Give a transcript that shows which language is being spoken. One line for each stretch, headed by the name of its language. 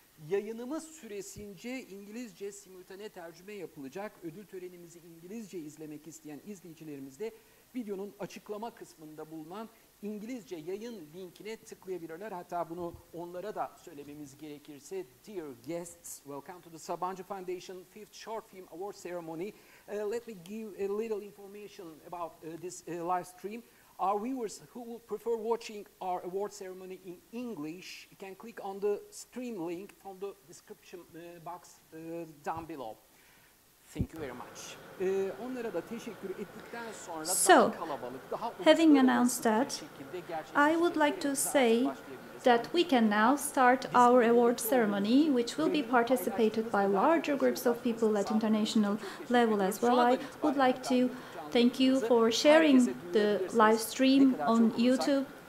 Turkish: Yayınımız süresince İngilizce simultane tercüme yapılacak. Ödül törenimizi İngilizce izlemek isteyen izleyicilerimiz de videonun açıklama kısmında bulunan İngilizce yayın linkine tıklayabilirler. Hatta bunu onlara da söylememiz gerekirse.
English: Dear guests, welcome to the Sabancı Foundation 5th Short Film Award Ceremony. Let me give a little information about this live stream. Our viewers who would prefer watching our award ceremony in English can click on the stream link from the description box down below. Thank you very much.
Turkish: Onlara da teşekkür ettikten sonra
English: So, having announced that, I would like to say that we can now start our award ceremony, which will be participated by larger groups of people at international level as well. I would like to thank you for sharing the live stream on YouTube.